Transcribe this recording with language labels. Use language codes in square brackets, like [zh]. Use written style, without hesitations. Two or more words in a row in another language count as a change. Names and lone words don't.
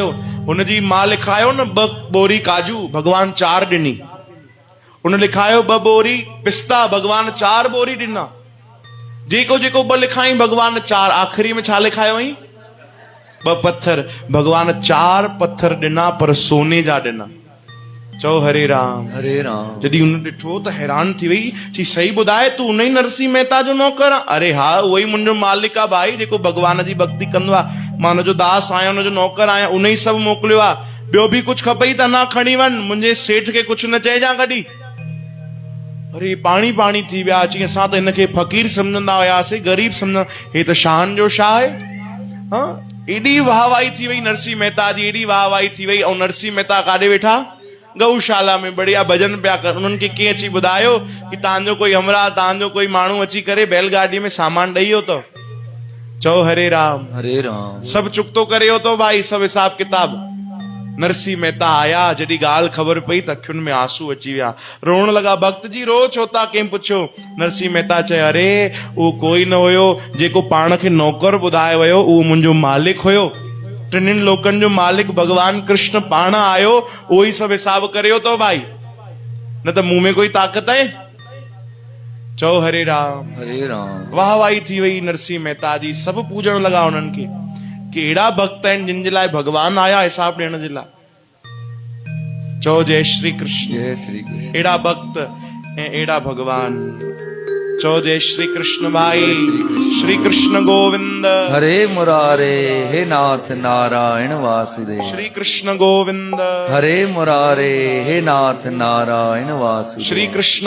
[sd] हुनजी मां लिखायो न 2 बोरी काजू, भगवान 4 ॾिनी। उन लिखायो 2 बोरी पिस्ता, भगवान 4 बोरी ॾिना। जेको जेको 2 लिखाई भगवान 4, आख़िरी में छा लिखायो हुई? 2 पत्थर। भगवान 4 पत्थर ॾिना, पर सोने जा ॾिना। चओ हरे राम हरे राम। जॾहिं हुन ॾिठो त हैरान थी वई। चई सही ॿुधाए, तूं उन ई नरसिंह मेहता जो नौकर आहे? अरे हा, उहो ई मुंहिंजो मालिक आहे भाई, जेको भगवान जी भक्ति कंदो आहे। मां हुनजो दास आहियां, हुनजो नौकर आहियां, उन ई सभु मोकिलियो आहे। ॿियो बि कुझु खपई त न खणी वञ, मुंहिंजे सेठ खे कुझु न चइजां कॾहिं। अरे पाणी पाणी थी विया। चई असां त हिनखे फ़कीर सम्झंदा हुयासीं, ग़रीब सम्झंदा, हे त शान जो छा आहे? हाँ, एॾी वाहवाही थी वई नरसिंह मेहता जी, एॾी वाहवाही थी वई। ऐं नरसिंह मेहता काॾे वेठा? गौशाला में बढ़िया भजन पिया कर। उन्हनि खे कीअं अची ॿुधायो कि तव्हांजो कोई हमरा, तव्हांजो कोई माण्हू अची करे बैलगाॾी में सामान ॾेई वियो अथव। चओ हरे राम हरे राम। सभु चुकतो करे वियो अथव भाई, सभु हिसाब किताब। नरसिंह मेहता आया, जॾहिं ॻाल्हि ख़बर पई त अखियुनि में आंसू अची विया, रोअण लॻा। भक्त जी रो छो था? कंहिं पुछियो? नरसिंह मेहता चए अरे उहो कोई न हुयो, जेको पाण खे नौकर ॿुधायो वियो उहो मुंहिंजो मालिक हुयो। टिनिनि लोकनि जो मालिक भगवान कृष्ण पाण आयो, उहो ई सभु हिसाब करियो तो भाई, न त मूं में कोई ताक़त आहे? चओ हरे राम हरे राम। वाह वाही थी वई नरसिंह मेहता जी। सभु पूजण लॻा उन्हनि खे कि अहिड़ा भक्त आहिनि जिन जे लाइ भगवान आया हिसाब ॾियण जे लाइ। चओ जय श्री कृष्ण। जय श्री कृष्ण। अहिड़ा भक्त ऐं अहिड़ा भगवान। चओ जय श्री कृष्ण भाई। श्री कृष्ण गोविंद हरे मुरारे, हे नाथ नारायण वासुदेव। श्री कृष्ण गोविंद हरे मुरारे, हे नाथ नारायण वासुदेव। श्री कृष्ण